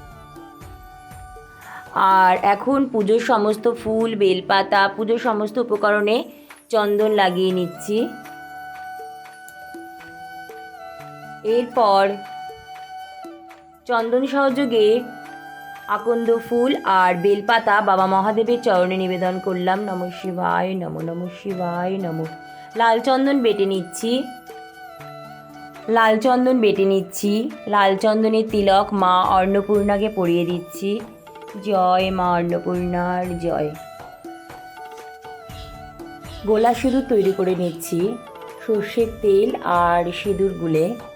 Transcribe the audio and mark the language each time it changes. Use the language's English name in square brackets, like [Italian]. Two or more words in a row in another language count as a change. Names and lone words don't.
[Bangla] আর এখন পুজোর সমস্ত ফুল, বেলপাতা, পুজোর সমস্ত উপকরণে চন্দন লাগিয়ে নিচ্ছি। এরপর চন্দন সহযোগে আকন্দ ফুল আর বেলপাতা বাবা মহাদেবের চরণে নিবেদন করলাম। [Sanskrit] নমঃ শিবায় নমঃ, নমঃ শিবায় নমঃ। [Bangla] লাল চন্দন বেটে নিচ্ছি, লাল চন্দন বেটে নিচ্ছি। লাল চন্দনের তিলক মা অন্নপূর্ণাকে পরিয়ে দিচ্ছি। জয় মা অন্নপূর্ণার জয়। গোলা সিঁদুর তৈরি করে নিচ্ছি সর্ষের তেল আর সিঁদুর গুলে।